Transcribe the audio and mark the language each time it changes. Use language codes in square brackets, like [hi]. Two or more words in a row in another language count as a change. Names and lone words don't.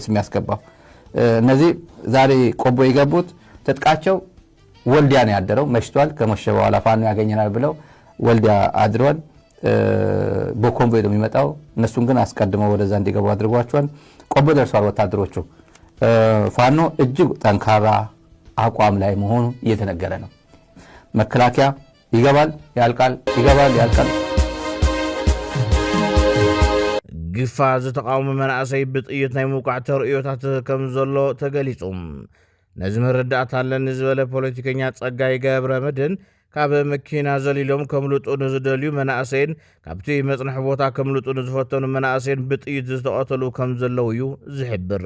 [am] የሚያስገባው እነዚህ ዛሬ ቆቦ የገቡት ትጥቃቸው ወልዲያ ነው ያደረው መሽቷል ከመሸ በኋላ ፋኖ ያገኘናል ብለው ወልዲያ አድሯል በኮምቦይ ነው የሚመጣው እነሱን ግን አስቀድመው ወደዛ እንዲገቡ አድርጓቸዋል ቆቦ ደርሷል ወታደሮቹ ፋኖ እጅግ ጠንካራ አቋም ላይ መሆኑ እየተነገረ ነው መከላከያ ይገባል ያልቃል ይገባል ያልቃል [ti] ግፋ ዝተቃወሙ መናእሰይ ብጥይት ናይ ምውቃዕ ተርእዮታት ከም ዘሎ ተገሊጹ ነዚ መረዳእታ ኣለኒ ዝበለ ፖለቲከኛ ጸጋይ ገብረ መድህን ካብ መኪና ዘሊሎም ከምልጡ ንዝደልዩ መናእሰይን ካብቲ መጽንሕ ቦታ ከምልጡ ንዝፈተኑ መናእሰይን ብጥይት ዝተቐተሉ ከም ዘለው እዩ ዝሕብር